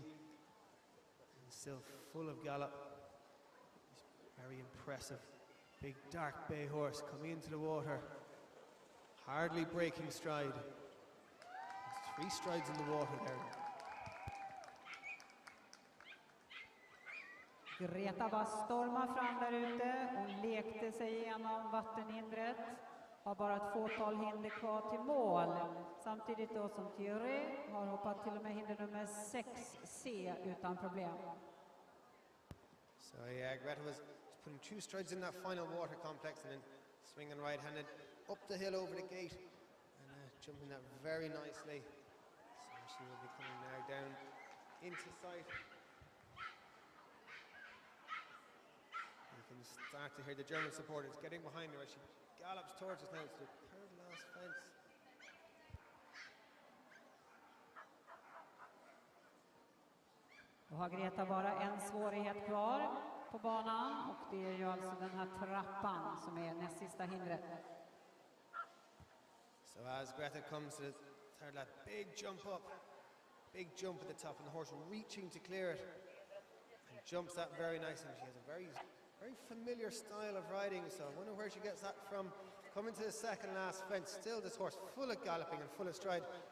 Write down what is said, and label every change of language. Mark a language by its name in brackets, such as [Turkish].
[English] And still full of gallop. Very impressive. Big dark bay horse coming into the water. Hardly breaking stride. There's 3 strides in the water there. [Swedish] Greta var stormar fram där ute. Hon lekte sig igenom vattenhindret. Har bara ett fåtal hinder kvar till mål. Samtidigt då som Tyrell har hoppat till och med hinder nummer 6C utan problem. [English] So yeah, Greta was putting 2 strides in that final water complex and then swinging right-handed up the hill over the gate and jumping that very nicely. So she will be coming now down into sight. You can start to hear the German supporters getting behind her as she gallops towards us now to the 3rd last fence. [Swedish] Då har Greta bara en svårighet kvar på banan, och det är ju alltså den här trappan som är näst sista hindret. [English] So as Greta comes to the 3rd lap, big jump up, big jump at the top, and the horse reaching to clear it, and jumps that very nicely. She has a very familiar style of riding, so I wonder where she gets that from. Coming to the 2nd last fence, still this horse full of galloping and full of stride.